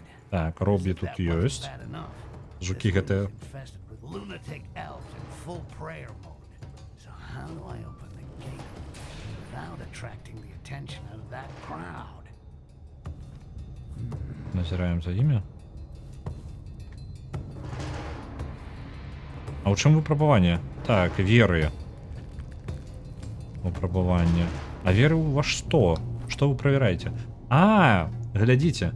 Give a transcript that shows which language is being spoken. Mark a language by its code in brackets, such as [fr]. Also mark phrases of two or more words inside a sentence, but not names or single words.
[be] Так, Робі тут ёсць. Жуки гэта... [en] Lunatic elves in full prayer mode. So how do I open the gate without attracting the attention of that crowd? [be] Назираем за імі. А ў чым выпрабаванне? Так, веры. Выпрабаванне. А веры у вас што? Што вы правяраеце? А, глядзіце.